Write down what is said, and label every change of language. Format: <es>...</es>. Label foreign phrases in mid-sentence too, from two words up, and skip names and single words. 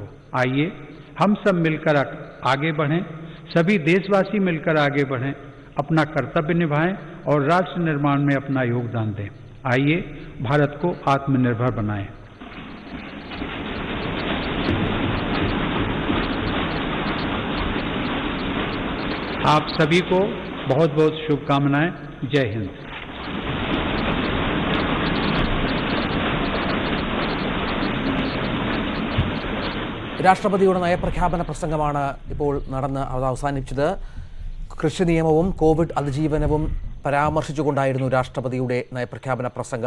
<hi>आइए हम सब मिलकर आगे बढ़ें, सभी देशवासी मिलकर आगे बढ़ें, अपना कर्तव्य निभाएं और राष्ट्र निर्माण में अपना योगदान दें। आइए भारत को आत्मनिर्भर बनाएं। आप सभी को बहुत बहुत शुभकामनाएं। जय हिंद।</hi> <ml>രാഷ്ട്രപതിയുടെ നയപ്രഖ്യാപന പ്രസംഗമാണ് ഇപ്പോൾ അവസാനിച്ചത്. കൃഷി നിയമവും കോവിഡ് അതിജീവനവും പരാമർശിച്ചുകൊണ്ടായിരുന്നു രാഷ്ട്രപതിയുടെ നയപ്രഖ്യാപന പ്രസംഗം.</ml>